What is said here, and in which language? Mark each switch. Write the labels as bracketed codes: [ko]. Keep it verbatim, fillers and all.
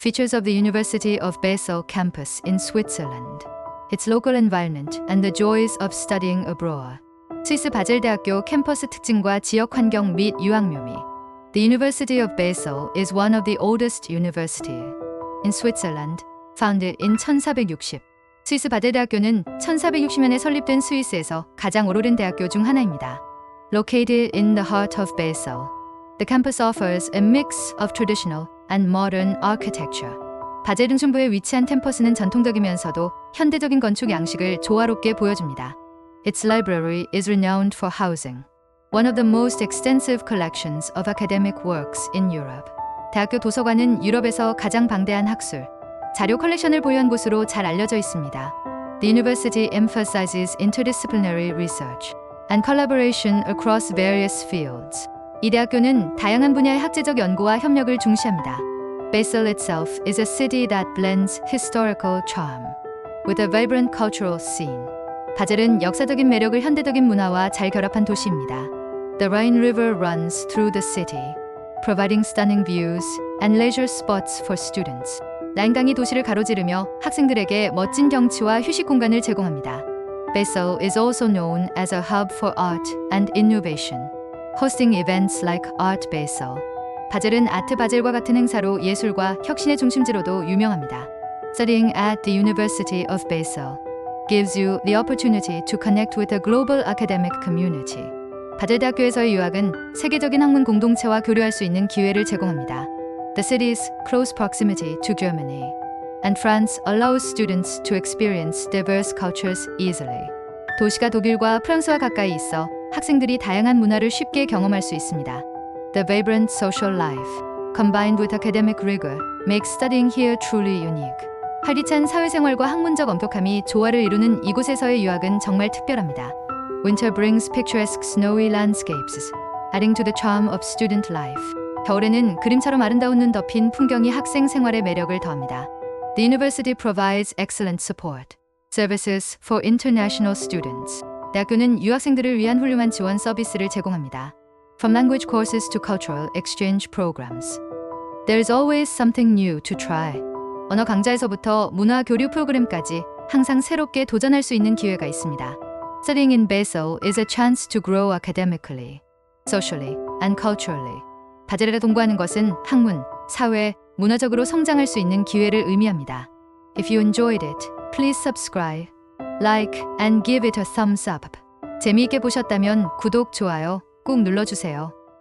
[en] Features of the University of Basel campus in Switzerland, its local environment and the joys of studying abroad. [ko] 스위스 바젤 대학교 캠퍼스 특징과 지역 환경 및 유학묘미. [en] The University of Basel is one of the oldest universities in Switzerland, founded in 천사백육십. [ko] 스위스 바젤 대학교는 천사백육십 년에 설립된 스위스에서 가장 오래된 대학교 중 하나입니다. [en] Located in the heart of Basel, the campus offers a mix of traditional and modern architecture. [ko] 바젤 중심부에 위치한 캠퍼스는 전통적이면서도 현대적인 건축 양식을 조화롭게 보여줍니다. [en] Its library is renowned for housing one of the most extensive collections of academic works in Europe. [ko] 대학교 도서관은 유럽에서 가장 방대한 학술, 자료 컬렉션을 보유한 곳으로 잘 알려져 있습니다. [en] The university emphasizes interdisciplinary research and collaboration across various fields. [ko] 이 대학교는 다양한 분야의 학제적 연구와 협력을 중시합니다. [en] Basel itself is a city that blends historical charm with a vibrant cultural scene. [ko] 바젤은 역사적인 매력을 현대적인 문화와 잘 결합한 도시입니다. [en] The Rhine River runs through the city, providing stunning views and leisure spots for students. [ko] 라인강이 도시를 가로지르며 학생들에게 멋진 경치와 휴식 공간을 제공합니다. [en] Basel is also known as a hub for art and innovation, hosting events like Art Basel. [ko] 바젤은 아트 바젤과 같은 행사로 예술과 혁신의 중심지로도 유명합니다. [en] Studying at the University of Basel gives you the opportunity to connect with a global academic community. [ko] 바젤 대학교에서의 유학은 세계적인 학문 공동체와 교류할 수 있는 기회를 제공합니다. [en] The city's close proximity to Germany and France allows students to experience diverse cultures easily. [ko] 도시가 독일과 프랑스와 가까이 있어 학생들이 다양한 문화를 쉽게 경험할 수 있습니다. [en] The vibrant social life, combined with academic rigor, makes studying here truly unique. [ko] 활기찬 사회생활과 학문적 엄격함이 조화를 이루는 이곳에서의 유학은 정말 특별합니다. [en] Winter brings picturesque snowy landscapes, adding to the charm of student life. [ko] 겨울에는 그림처럼 아름다운 눈 덮인 풍경이 학생 생활의 매력을 더합니다. [en] The university provides excellent support services for international students. [ko] 대학교는 유학생들을 위한 훌륭한 지원 서비스를 제공합니다. [en] From language courses to cultural exchange programs, there's always something new to try. [ko] 언어 강좌에서부터 문화 교류 프로그램까지 항상 새롭게 도전할 수 있는 기회가 있습니다. [en] Studying in Basel is a chance to grow academically, socially, and culturally. [ko] 바젤에 동거하는 것은 학문, 사회, 문화적으로 성장할 수 있는 기회를 의미합니다. [en] If you enjoyed it, please subscribe, like, and give it a thumbs up. [ko] 재미있게 보셨다면 구독, 좋아요 꼭 눌러주세요.